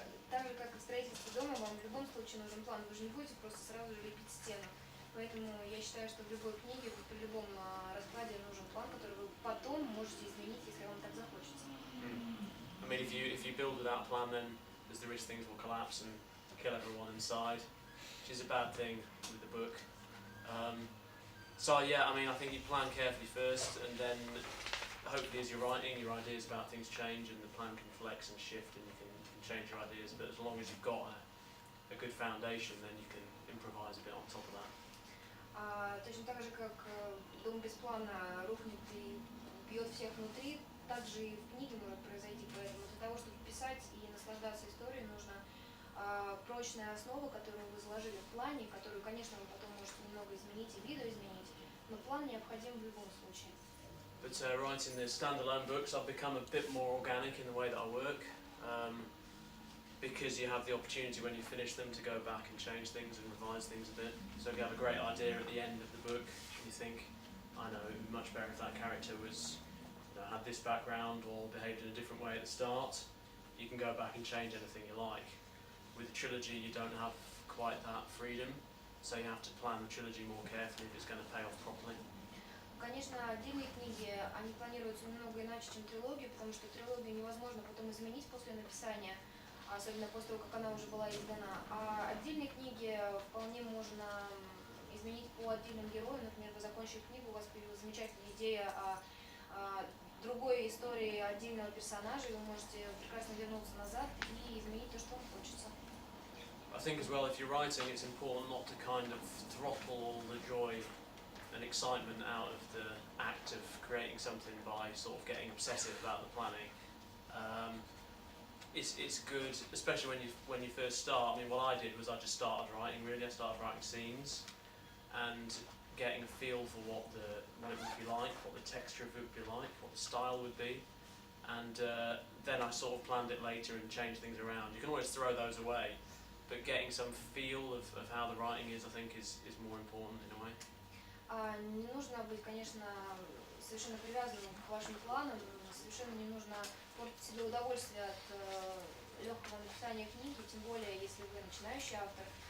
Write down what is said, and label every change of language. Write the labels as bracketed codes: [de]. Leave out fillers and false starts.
[ru] Так же, как и в строительстве дома, вам в любом случае нужен план. Вы же не будете просто сразу же лепить стену. Поэтому я считаю, что в любой книге, при любом раскладе нужен план, который вы потом можете изменить, если вам так захочется. [en] I mean, if you build without a plan, then there's the risk things will collapse and kill everyone inside, which is a bad thing with the book. So yeah, I mean, I think you plan carefully first, and then hopefully as you're writing, your ideas about things change, and the plan can flex and shift, and you can change your ideas. But as long as you've got a good foundation, then you can improvise a bit on top of that. [ru] Точно так же, как дом без плана рухнет и бьет всех внутри, так же и в книге может произойти. Поэтому для того, чтобы писать и наслаждаться историей, нужна прочная основа, которую вы заложили в плане, которую, конечно, вы потом можете немного изменить и видоизменить, но план необходим в любом случае. [en] But writing the standalone books, I've become a bit more organic in the way that I work, because you have the opportunity when you finish them to go back and change things and revise things a bit. So if you have a great idea at the end of the book, you think, I know, it would be much better if that character was, had this background or behaved in a different way at the start, you can go back and change anything you like. With a trilogy, you don't have quite that freedom, so you have to plan the trilogy more carefully if it's going to pay off properly. [ru] Конечно, отдельные книги, они планируются немного иначе, чем трилогию, потому что трилогию невозможно потом изменить после написания, особенно после того, как она уже была издана. А отдельные книги вполне можно изменить по отдельным героям. Например, вы закончили книгу, у вас появилась замечательная идея о другой истории отдельного персонажа, и вы можете прекрасно вернуться назад и изменить то, что вам хочется. [en] I think as well, if you're writing, it's important not to kind of throttle all the joy and excitement out of the act of creating something by sort of getting obsessive about the planning. It's good, especially when you first start. I mean, what I did was I just started writing. Really, I started writing scenes and getting a feel for what it would be like, what the texture of it would be like, what the style would be, and then I sort of planned it later and changed things around. You can always throw those away, but getting some feel of how the writing is, I think, is more important in a way. [ru] Не нужно быть, конечно, совершенно привязанным к вашим планам, совершенно не нужно портить себе удовольствие от легкого написания книги, тем более, если вы начинающий автор.